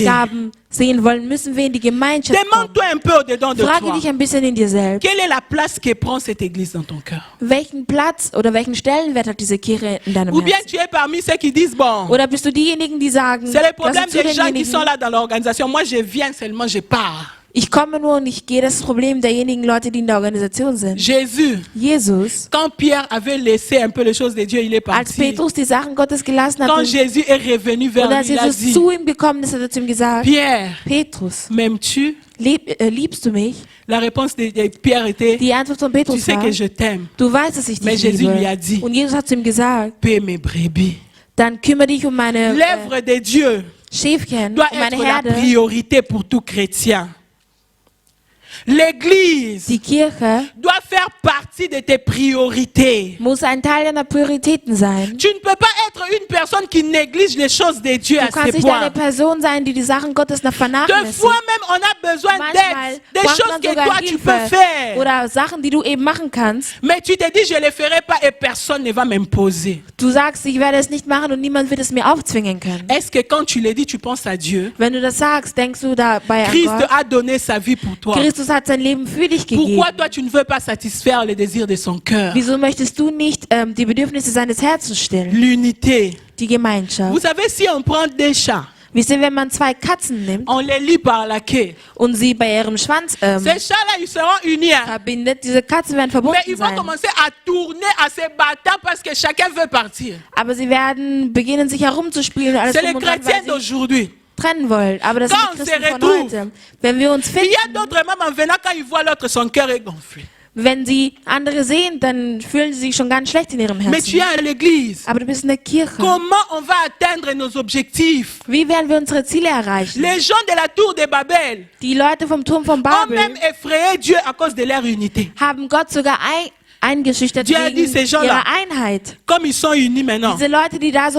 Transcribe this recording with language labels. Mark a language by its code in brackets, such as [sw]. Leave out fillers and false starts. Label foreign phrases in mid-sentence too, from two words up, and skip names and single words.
[de] Gaben sehen wollen, müssen wir in die Gemeinschaft kommen. [fr] demande-toi un peu au-dedans de [de] Frage [fr] toi. [de] dich ein bisschen in dir selbst. [fr] Quelle est la place que prend cette église dans ton cœur? [de] Welchen Platz oder welchen Stellenwert hat diese Kirche in deinem [fr] Ou bien [de] Herzen? [fr] tu es parmi ceux qui disent, bon, [de] Oder bist du diejenigen, die sagen, [fr] c'est le [de] gehörst [fr] problème [de] du zu [fr] des gens qui sont [de] denjenigen, [fr] là dans l'organisation. Moi, je viens seulement, je pars. [de] ich komme nur und ich gehe, das ist das Problem derjenigen Leute, die in der Organisation sind. [fr] Jésus, [de] Jesus, [fr] quand Pierre avait laissé un peu les choses de Dieu, il est [de] als [fr] parti. [de] Petrus die Sachen Gottes gelassen hat [fr] Quand [de] und [fr] Jésus est revenu vers [de] als [fr] lui, il a [de] Jesus [fr] dit, [de] zu ihm gekommen ist, hat er zu ihm gesagt, [fr] Pierre, [de] Petrus, [fr] m'aimes-tu? [de] liebst du mich? [fr] La réponse de Pierre était, [de] Die Antwort von [fr] tu [de] Petrus [fr] sais [de] war, [fr] que je t'aime. [de] du weißt, dass ich [fr] Mais [de] dich [fr] Jésus lui a [de] liebe. [fr] dit, [de] Und Jesus hat zu ihm gesagt, [fr] paie mes brebis. [de] dann kümmere dich um meine [fr] L'œuvre de Dieu [de] Schäfchen, [fr] doit [de] um meine [fr] être la [de] Herde. [fr] priorité pour tout chrétien. L'église [de] Die Kirche [fr] doit faire partie de tes priorités. [de] muss ein Teil deiner Prioritäten sein. [fr] Tu ne peux pas être une personne qui néglige les choses de Dieu [de] Du [fr] à [de] kannst [fr] ce [de] nicht [fr] point. [de] eine Person sein, die die Sachen Gottes noch [fr] Deux [de] vernachlässigt. [fr] fois même, on a besoin [de] Manchmal [fr] d'aide, des [de] braucht [fr] choses [de] man [fr] que [de] sogar [fr] toi tu [de] Hilfe [fr] peux faire. [de] oder Sachen, die du eben machen kannst. [fr] Mais tu te dis, je ne le ferai pas et personne ne va m'imposer. [de] Du sagst, ich werde es nicht machen und niemand wird es mir aufzwingen können. [fr] Est-ce que quand tu le dis, tu penses à Dieu? [de] Wenn du das sagst, denkst du dabei an [fr] Christ [de] Gott. [fr] a donné sa vie pour toi. [de] Christus hat sein Leben für dich gegeben. [fr] Pourquoi toi tu ne veux pas satisfaire les désirs de son cœur? [de] Wieso möchtest du nicht die Bedürfnisse seines Herzens stillen? [fr] L'unité. [de] Die Gemeinschaft. [fr] Vous savez, si on prend des chats, [de] Wisst ihr, wenn man 2 Katzen nimmt [fr] on les lie par la queue. [de] und sie bei ihrem Schwanz [fr] Ces chats-là, ils seront unis. Hein. [de] verbindet, diese Katzen werden [fr] Mais [de] verbunden [fr] ils vont [de] sein. [fr] commencer à tourner, à se battre parce que chacun veut partir. [de] Aber sie werden beginnen, sich herumzuspielen und alles [fr] C'est les [de] drum und dran, [fr] chrétiens [de] weil sie [fr] d'aujourd'hui. [de] trennen wollen. Aber das sind [fr] Quand [de] die [fr] on se [de] Christen von [fr] retrouve, [de] heute. Wenn wir uns [fr] Il y a [de] finden, [fr] d'autres, même en venant, quand ils voient l'autre, son cœur est gonflé. [de] wenn sie andere sehen, dann fühlen sie sich schon ganz schlecht in ihrem [fr] Mais tu es [de] Herzen. [fr] à l'église. [de] Aber du bist in der Kirche. [fr] Comment on va atteindre nos objectifs? [de] Wie werden wir unsere Ziele erreichen? [fr] Les gens de la tour de Babel [de] Die Leute vom Turm von [fr] ont [de] Babel [fr] même effrayé Dieu à cause de leur unité. [de] haben Gott sogar eingeschüchtert [fr] Dieu a dit, [de] wegen [fr] ces gens-là, [de] ihrer Einheit. [fr] Comme ils sont unis maintenant, [de] Diese Leute, die da so